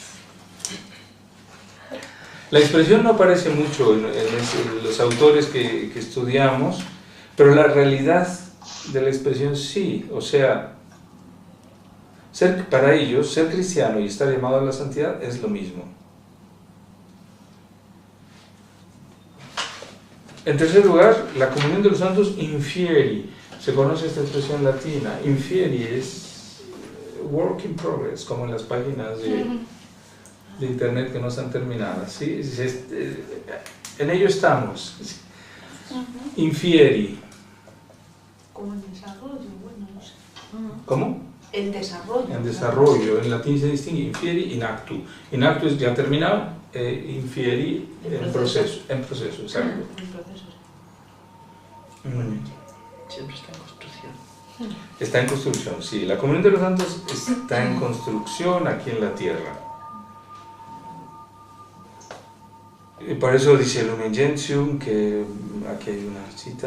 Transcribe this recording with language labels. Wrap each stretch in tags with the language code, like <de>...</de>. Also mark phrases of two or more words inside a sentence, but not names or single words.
<es>La expresión no aparece mucho en los autores que estudiamos, pero la realidad de la expresión sí, o sea, para ellos, ser cristiano y estar llamado a la santidad es lo mismo. En tercer lugar, la comunión de los santos infieri. Se conoce esta expresión latina. Infieri es</es> <en>work in progress,</en> <es>como en las páginas de internet que no están terminadas. ¿Sí? En ello estamos. Infieri. Como en desarrollo, bueno, no sé. ¿Cómo? En desarrollo. En desarrollo, en latín se distingue</es> <la>infieri in actu. In actu</la> <es>es ya terminado, infieri en proceso, exacto. En proceso. Siempre está en construcción. Está en construcción, sí. La comunión de los santos está en construcción aquí en la tierra. Y por eso dice Lumen Gentium, que aquí hay una cita.</es>